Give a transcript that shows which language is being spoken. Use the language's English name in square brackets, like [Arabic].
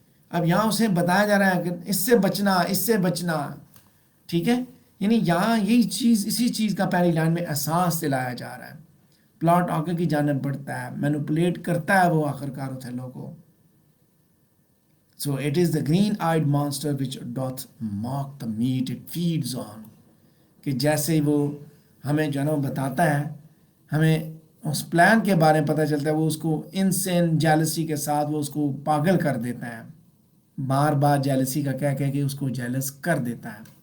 [Urdu] اب یہاں اسے بتایا جا رہا ہے کہ اس سے بچنا، اس سے بچنا. ٹھیک ہے، یعنی یہاں یہی چیز، اسی چیز کا پہلی لائن میں احساس دلایا جا رہا ہے. پلاٹ آگے کی جانب بڑھتا ہے، مینوپولیٹ کرتا ہے وہ آخرکار اوتھیلو کو. [English] So it is the green-eyed monster which doth mock the meat it feeds on. [Urdu] کہ جیسے وہ ہمیں جو ہے نا بتاتا ہے، ہمیں اس پلان کے بارے میں پتہ چلتا ہے، وہ اس کو انسین جیلسی کے ساتھ وہ اس کو پاگل کر دیتا ہے، بار بار جیلسی کا کہہ کے اس کو جیلس کر دیتا ہے،